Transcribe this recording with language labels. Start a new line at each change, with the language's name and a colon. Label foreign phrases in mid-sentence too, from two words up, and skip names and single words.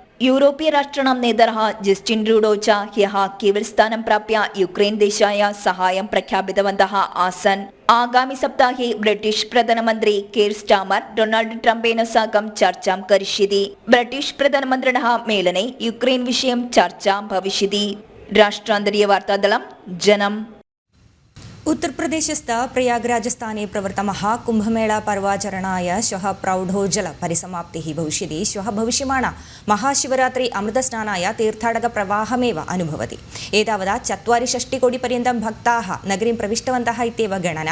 Sanskrit: यूरोपीय राष्ट्राणां नेतारः जस्टिन् ट्रूडो च ह्यः कीवल् स्थानं प्राप्य യുക്രൈൻ देशाय सहायं प्रख्यापितवन्तः आसन्। आगामि सप्ताहे ब्रिटिश् प्रधानमन्त्री कीर् स्टार्मर् डोनाल्ड ट्रम्पेन साकं चर्चां करिष्यति। ब्रिटिश् प्रधानमन्त्रिणः मेलने യുക്രൈൻ विषयं चर्चा भविष्यति। രാഷ്ട്രാന്തരീയ വാർത്താദളം ജനം. उत्तरप्रदेशस्थ प्रयागराजस्थाने प्रवृत्तमहाकुम्भमेळा पर्वाचरणाय श्वः प्रौढोज्जल परिसमाप्तिः भविष्यति. श्वः भविष्यमाणा महाशिवरात्रि अमृतस्नानाय तीर्थाटकप्रवाहमेव अनुभवति. एतावता 64 भक्ताः नगरीं प्रविष्टवन्तः इत्येव गणना.